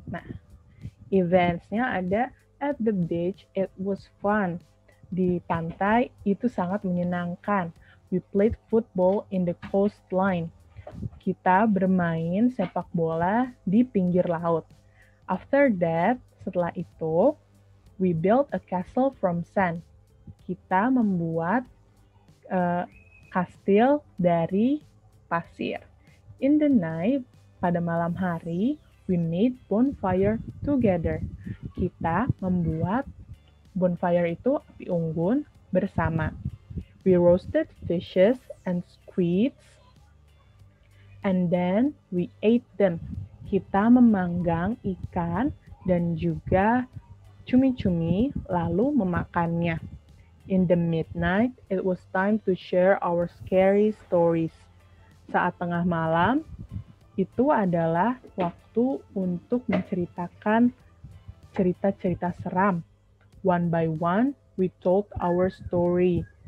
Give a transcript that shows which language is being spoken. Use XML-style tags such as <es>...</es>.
<id>Nah, events-nya ada</id> <en>at the beach, it was fun.</en> <id>Di pantai itu sangat menyenangkan.</id> <en>We played football in the coastline.</en> <id>Kita bermain sepak bola di pinggir laut.</id> <en>After that,</en> <id>setelah itu,</id> <en>we built a castle from sand.</en> <id>Kita membuat kastil dari pasir.</id> <en>In the night,</en> <id>pada malam hari,</id> <en>we made bonfire together.</en> <id>Kita membuat bonfire itu api unggun bersama.</id> <en>We roasted fishes and squids, and then we ate them.</en> <id>Kita memanggang ikan dan juga cumi-cumi, lalu memakannya.</id> <en>In the midnight, it was time to share our scary stories.</en> <id>Saat tengah malam, itu adalah waktu untuk menceritakan cerita-cerita seram.</id> <en>One by one, we told our story.</en>